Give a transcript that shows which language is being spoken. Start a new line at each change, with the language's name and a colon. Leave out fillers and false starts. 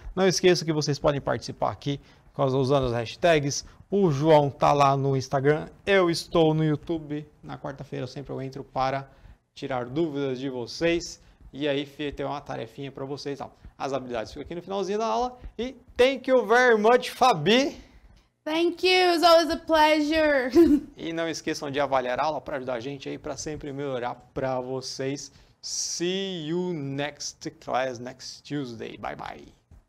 Portuguese: Não esqueça que vocês podem participar aqui usando as hashtags. O João tá lá no Instagram, eu estou no YouTube. Na quarta-feira sempre eu entro para tirar dúvidas de vocês. E aí tem uma tarefinha para vocês. Ó. As habilidades ficam aqui no finalzinho da aula.
English: E thank you very much, Fabi. Thank you, it's always a pleasure.
Portuguese: E não esqueçam de avaliar a aula para ajudar a gente aí para sempre melhorar para vocês.
English: See you next class next Tuesday. Bye bye.